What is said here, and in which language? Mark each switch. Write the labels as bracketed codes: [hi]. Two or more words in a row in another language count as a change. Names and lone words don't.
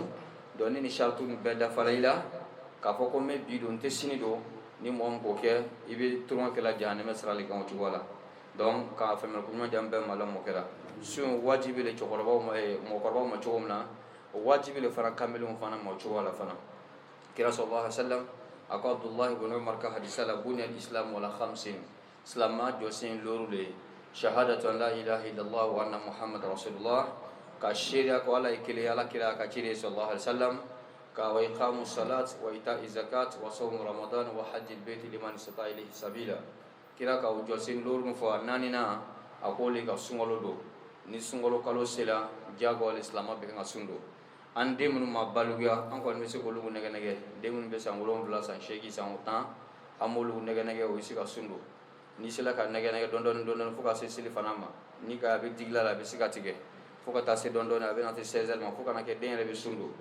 [bm] donc ni charte ni bɛɛ dafara i la k'a fɔ ko n bɛ bi don n tɛ sini don ni mɔgɔ min k'o kɛ i bɛ turon kɛla jahanɛmɛ sira le kan o cogo la. donc k'a faamuyali ko ɲuman di an bɛɛ ma ala m'o kɛra. sun wajibi le cɛkɔrɔbaw ma mɔgɔkɔrɔbaw ma cogo min na o wajibi le fana kamalenw fana ma o cogo la fana. [ar] kira sallallahu alaihi wasallam [bm] a ko abdullahi ibn umar ka hadisa la [ar] بني الإسلام على خمس [bm] silama jɔsen lóru le [ar] شهادة أن لا إله إلا الله وأن محمدا رسول الله [bm] ka seedeya ko ala ye kelen ala kira ka ciden [ar] صلى الله عليه وسلم ka وإقام الصلاة وإيتاء الزكاة وصوم رمضان وحج البيت من استطاع إليه سبيلا. [bm] kira ka o jɔsen lóru fɔ naani na a ko le ka sunkalo do ni sunkalo kalo sera jago ale silama bɛ ka sun do. an den minnu ma baluya an kɔni bɛ se k'olu nɛgɛ nɛgɛ den minnu bɛ san 7 san 8 san 10 an b'olu nɛgɛ nɛgɛ o bɛ se ka sun do. ni sera ka nɛgɛ nɛgɛ dɔɔni dɔɔni fo ka se seli fana ma ni ka a bɛ digila la a bɛ se ka tigɛ fo ka taa se dɔɔni a bɛ na se 16 ma fo ka na kɛ den yɛrɛ bɛ sun do.